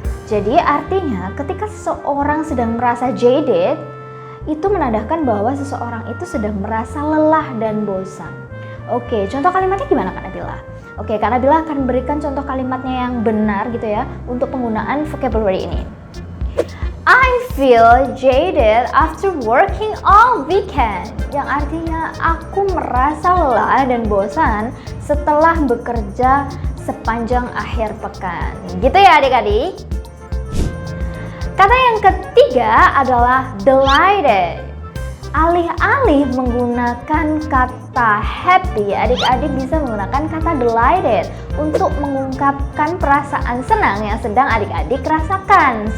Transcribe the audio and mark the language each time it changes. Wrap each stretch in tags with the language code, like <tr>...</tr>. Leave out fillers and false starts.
<id>Jadi artinya ketika seseorang sedang merasa jaded, itu menandakan bahwa seseorang itu sedang merasa lelah dan bosan. Oke, contoh kalimatnya gimana Kak Nabila? Oke, Kak Nabila akan berikan contoh kalimatnya yang benar gitu ya untuk penggunaan vocabulary ini.</id> <en>I feel jaded after working all weekend.</en> <id>Yang artinya aku merasa lelah dan bosan setelah bekerja sepanjang akhir pekan. Gitu ya adik-adik. Kata yang ketiga adalah delighted. Alih-alih menggunakan kata happy, adik-adik bisa menggunakan kata delighted untuk mengungkapkan perasaan senang yang sedang adik-adik rasakan.</id>